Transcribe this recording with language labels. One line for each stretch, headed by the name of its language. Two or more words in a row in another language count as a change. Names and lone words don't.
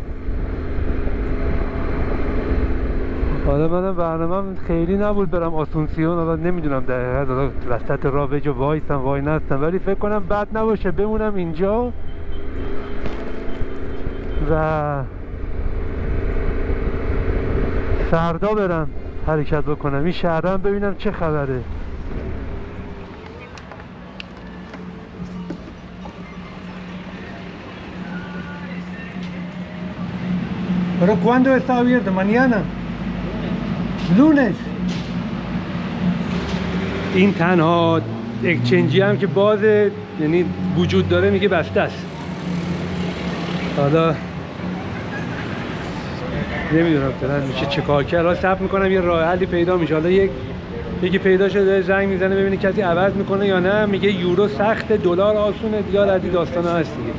Persian: حالا منم برنامه‌م خیلی نبود برم آسونسیون، حالا نمیدونم دقیقاً حالا وسط راه به جا وایسم وای نستم، ولی فکر کنم بد نباشه بمونم اینجا و فردا برم حرکت بکنم این شهرم ببینم چه خبره.
Spanish: Pero ¿cuándo está abierto? Mañana. Lunes.
Persian: این تنها اکچنجی هم که بازه، یعنی وجود داره، میگه بسته است. حالا نمیدونم فعلا میشه چه کار کرد. حالا صبر میکنم یه راه حلی پیدا میشه. حالا یکی پیدا شده زنگ میزنه ببینه کسی عوض میکنه یا نه، میگه یورو سخته دلار آسونه دیگه، از این داستانا هست دیگه.